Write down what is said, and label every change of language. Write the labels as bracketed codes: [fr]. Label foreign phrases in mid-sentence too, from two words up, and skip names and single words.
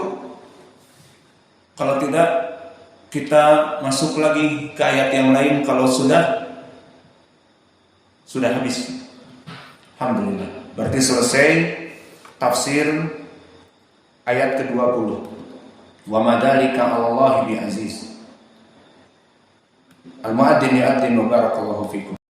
[id] Kalau tidak, kita masuk lagi ke ayat yang lain. Kalau sudah habis, alhamdulillah. Berarti selesai tafsir ayat ke-20. [ar] وما ذلك على الله بعزيز. المؤذن يؤذن وبارك الله فيكم.